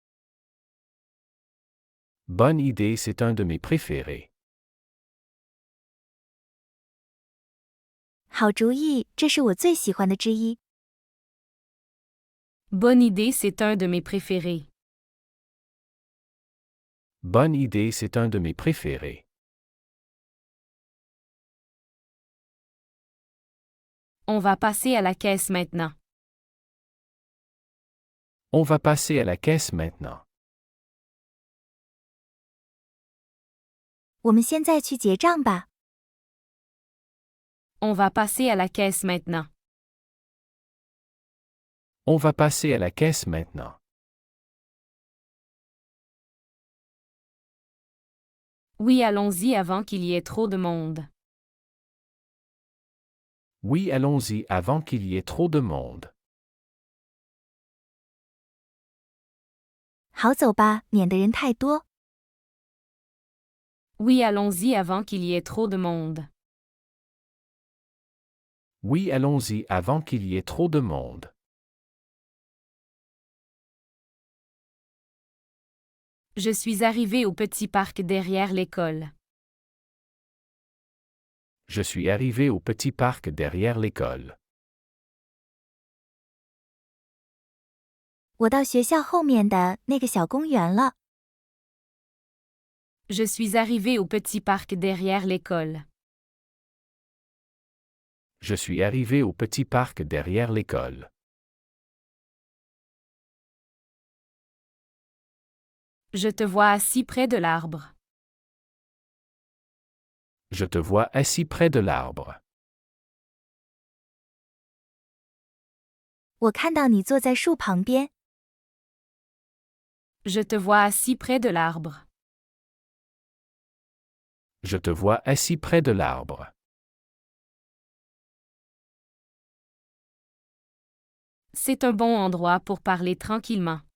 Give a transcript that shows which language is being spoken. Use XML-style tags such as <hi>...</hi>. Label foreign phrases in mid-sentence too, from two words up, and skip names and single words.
<fr>Bonne idée, c'est un de mes préférés.</fr> <zh>好主意，这是我最喜欢的之一。</zh> <fr>Bonne idée, c'est un de mes préférés. Bonne idée, c'est un de mes préférés. On va passer à la caisse maintenant. On va passer à la caisse maintenant.</fr> <zh>我们现在去结账吧。</zh> <fr>On va passer à la caisse maintenant. On va passer à la caisse maintenant. Oui, allons-y avant qu'il y ait trop de monde. Oui, allons-y avant qu'il y ait trop de monde.</fr> <zh>好走吧，免得人太多。</zh> <fr>Oui, allons-y avant qu'il y ait trop de monde. Oui, allons-y avant qu'il y ait trop de monde. Je suis arrivé au petit parc derrière l'école. Je suis arrivé au petit parc derrière l'école.</fr> <zh>我到学校后面的那个小公园了。</zh> <fr>Je suis arrivé au petit parc derrière l'école. Je suis arrivé au petit parc derrière l'école. Je te vois assis près de l'arbre. Je te vois assis près de l'arbre.</fr> <zh>我看到你坐在树旁边。</zh> <fr>Je te vois assis près de l'arbre. Je te vois assis près de l'arbre. C'est un bon endroit pour parler tranquillement.</fr>